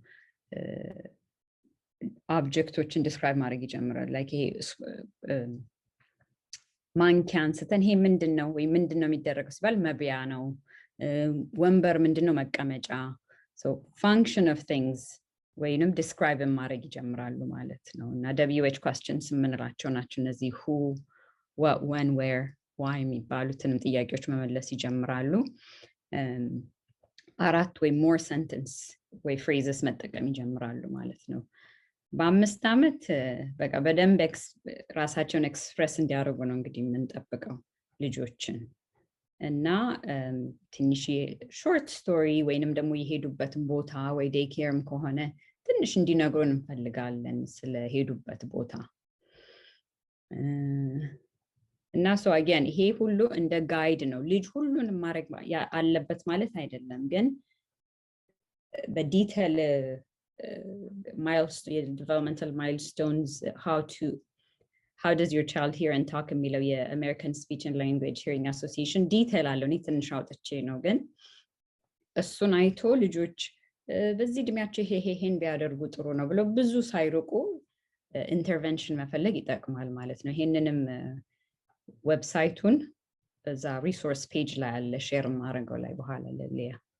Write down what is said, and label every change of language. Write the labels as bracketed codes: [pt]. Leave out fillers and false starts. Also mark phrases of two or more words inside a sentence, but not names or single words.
[am] ኦብጀክቶችን ዲስክራይብ ማድረግ ይጀምራሉ ላይክ ይሄ ማንኪያን ስተን ይሄ ምንድነው ወይ ምንድነው የሚደረገው ሲባል መብያ ነው ወንበር ምንድነው መቀመጫ [en] so function of things [am] ወይንም ዲስክራይብ ማድረግ ይጀምራሉ ማለት ነው እና [en] WH questions [am] የምንላቸው ናቸው እነዚህ [en] who what when where why [am] የሚባሉትንም ጥያቄዎች መመለስ ይጀምራሉ 4 ወይ [en] more sentence [am] ወይ phrases መጠቀም ይጀምራሉ ማለት ነው በ5 ዓመት በቃ በደንብ ራሳቸውን ኤክስፕረስ እንዲያደርጉ ነው እንግዲህ የምንጠብቀው ልጆችን እና ትንሽ [en] short story [am] ወይንም ደግሞ የሄዱበትን ቦታ ወይ [en] day care [am] ከሆነ ትንሽ እንዲነግሩን እንፈልጋለን ስለሄዱበት ቦታ እና [en] so again [am] ይሄ ሁሉ እንደ ጋይድ ነው ልጅ ሁሉንም ማድረግ አለበት ማለት አይደለም ግን በዲቴል [en] developmental milestones how does your child hear and talk [am] የሚለው የአሜሪካን ስፒች ኤንድ ላንጉዌጅ ሂሪንግ አሶሲዬሽን ዲቴል አለው እኔ ትንሽ አውጥቼ ነው ግን እሱን አይቶ ልጆች በዚህ እድሜያቸው ይሄን ቢያደርጉ ጥሩ ነው ብለው ብዙ ሳይርቁ ኢንተርቬንሽን መፈለግ ይጠቅማል ማለት ነው ይሄንንም ዌብሳይቱን በዛ [en] resource page [am] ላይ አለ ሼር ማድረገው ላይ በኋላ ለሊያ